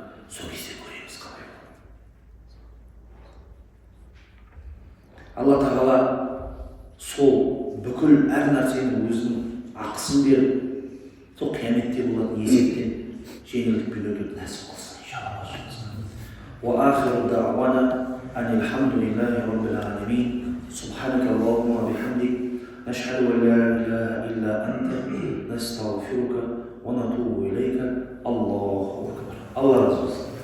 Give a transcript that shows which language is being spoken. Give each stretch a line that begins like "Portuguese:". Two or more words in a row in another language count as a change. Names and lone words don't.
Kazakh: Сол кезде көреміз қалай. Алла тағала сол бүкіл әр нәрсенің өзінің ақысын беріп, сол қияметте болатын есептен жеңілдікпен өтуді нәсіп қылсын.
Arabic: وآخر دعوانا أن الحمد لله رب العالمين سبحانك اللهم وبحمدك نشهد أن لا إله إلا أنت نستغفرك ونتوب إليك الله أكبر. الله رضي